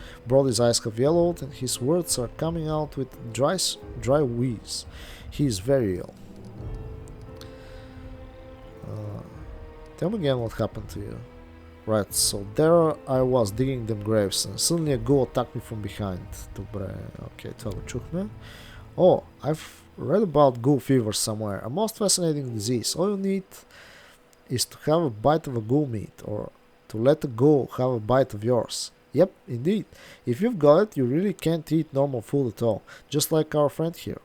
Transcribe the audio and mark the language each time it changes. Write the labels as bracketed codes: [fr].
[en] Brody's eyes have yellowed and his words are coming out with dry wheeze. He is very ill. Tell me again what happened to you. Right, so there I was digging them graves and suddenly a ghoul attacked me from behind. [bg] Добре, окей, това го чухме. [en] Oh, I've read about ghoul fever somewhere. A most fascinating disease. All you need is to have a bite of a ghoul meat or to let a ghoul have a bite of yours. Yep, indeed. If you've got it, you really can't eat normal food at all, just like our friend here.